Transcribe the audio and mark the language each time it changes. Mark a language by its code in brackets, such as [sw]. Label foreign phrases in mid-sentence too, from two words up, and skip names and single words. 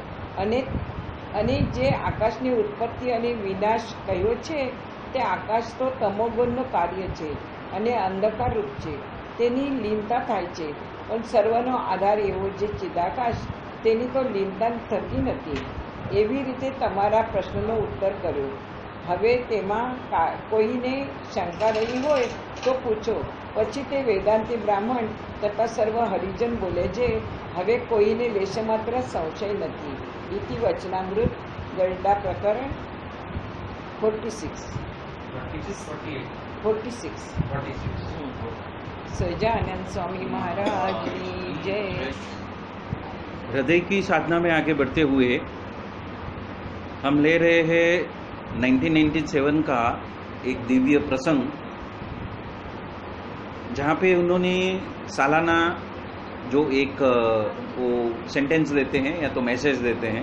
[gu] અને જે આકાશની ઉત્પત્તિ અને વિનાશ કહ્યો છે તે આકાશ તો તમોગુણનું કાર્ય છે અને અંધકાર રૂપ છે, તેની લીનતા થાય છે, પણ સર્વનો આધાર એવો જે ચિદાકાશ તેની તો લીનતા થતી નથી। એવી રીતે તમારા પ્રશ્નનો ઉત્તર કર્યો। હવે તેમાં કોઈને શંકા રહી હોય તો પૂછો। પછી તે વેદાંતી બ્રાહ્મણ તથા સર્વ હરિજન બોલે છે, હવે કોઈને લેશમાત્ર સંશય નથી। [sa] इति वचनामृत गरुड़ा प्रकरण 46। [hi] सजानंद स्वामी महाराज की जय। हृदय की साधना में आगे बढ़ते हुए हम ले रहे हैं 1997 का एक दिव्य प्रसंग, जहाँ पे उन्होंने सालाना जो एक वो सेंटेंस देते हैं या तो मैसेज देते हैं।